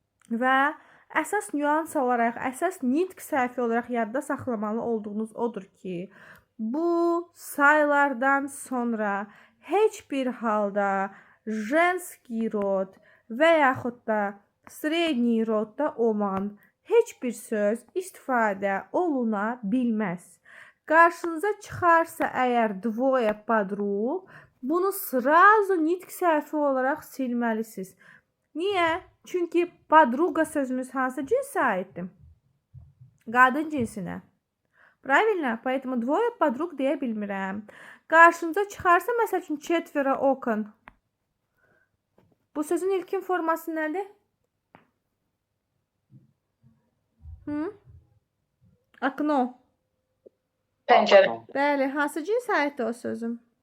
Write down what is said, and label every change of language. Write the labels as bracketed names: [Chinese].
[Azerbaijani] Və əsas nüans olaraq, əsas nitq səhvi olaraq yadda saxlamalı olduğunuz odur ki, bu sayılardan sonra heç bir halda [Russian] женский [Azerbaijani] rod və yaxud da [Russian] средний [Azerbaijani] rodda olan heç bir söz istifadə oluna bilməz. Qarşınıza çıxarsa əgər [Russian] двое подруг, [Azerbaijani] bunu [Russian] сразу [Azerbaijani] nitq səhvi olaraq silməlisiniz. Niyə? Çünki подруга sözümüz hansı cinsə aiddir? Qadın cinsinə. [Russian] Правильно? Поэтому двое подруг [Azerbaijani] deyə bilmirəm. Qarşınıza çıxarsa, məsəl üçün, [Russian] четверо окон. [Azerbaijani] Bu sözün ilkin forması nədir? [Russian] Окно. [Azerbaijani] Pəncərə. Bəli, hansı cinsə aiddir o sözüm?